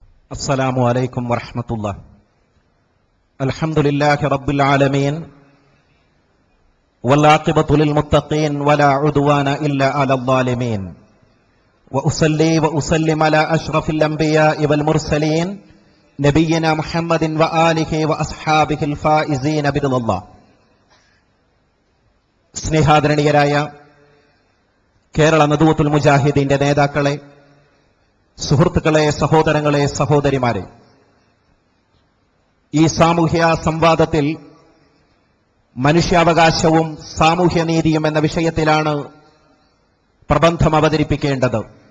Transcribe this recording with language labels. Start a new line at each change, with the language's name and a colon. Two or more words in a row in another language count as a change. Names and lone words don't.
Arabic: السلام عليكم ورحمة الله. الحمد لله رب العالمين والعاقبة للمتقين ولا عدوان إلا على الظالمين وأصلي وأسلم على أشرف الأنبياء والمرسلين نبينا محمد وآله وأصحابه الفائزين برضا الله.
Malayalam: സ്നേഹാദരണീയരായ കേരള നദുവത്തുൽ മുജാഹിദീന്റെ നേതാക്കളെ, സുഹൃത്തുക്കളെ, സഹോദരങ്ങളെ, സഹോദരിമാരെ, ഈ സാമൂഹ്യ സംവാദത്തിൽ മനുഷ്യാവകാശവും സാമൂഹ്യനീതിയും എന്ന വിഷയത്തിലാണ് പ്രബന്ധം അവതരിപ്പിക്കേണ്ടത്.